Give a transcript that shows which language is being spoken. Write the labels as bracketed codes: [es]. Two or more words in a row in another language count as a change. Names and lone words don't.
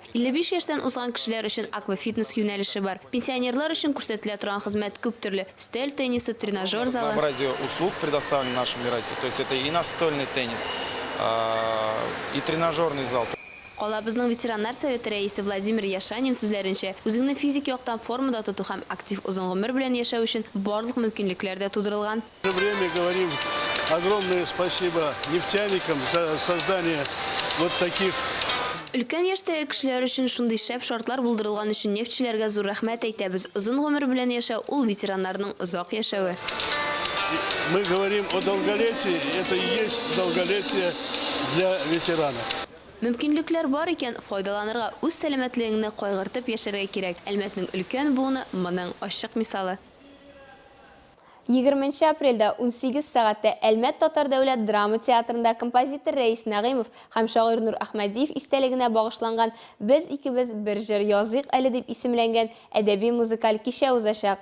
[tt] 55 яшьтән узган кешеләр өчен аквафитнес юнәлеше бар. Пенсионерлар өчен күрсәтелә торган хезмәт күп төрле. Стель теннисы, тренажер залы. [ru] Разнообразие услуг предоставлено в нашем Мирасе. То есть это и настольный теннис, и тренажерный зал. [tt] Калабызның ветераннар советы рәисе Владимир Яшанин сүзләренчә, үзеңне физик яктан формада тоту һәм актив узын гомер белән яшәү өчен барлык мөмкинлекләр дә тудырылган. [ru] В это время говорим огромное спасибо нефтяникам за создание вот таких. [tt] Өлкән яшьтәге кешеләр өчен шундый шәп шартлар булдырылган өчен нефтчеләргә зур рәхмәт әйтәбез. Узын гомер белән яшәү ул ветераннарның озак яшәве. [ru] Мы говорим о долголетии, это и есть долголетие для ветеранов. [tt] Мөмкинлекләр бар икән, файдаланырга, үз сәламәтлегеңне кайгыртып яшәргә кирәк. Әлмәтнең өлкән буыны моның ачык мисалы. 20 апрельдә 18 сәгатьтә Әлмәт Татар дәүләт драма театрында композитор Рәис Нәгыймов һәм шагыйрь Нур Әхмәдиев истәлегенә багышланган «Без икебез бер җыр языйк әле» дип исемләнгән әдәби музыкаль кичә узачак.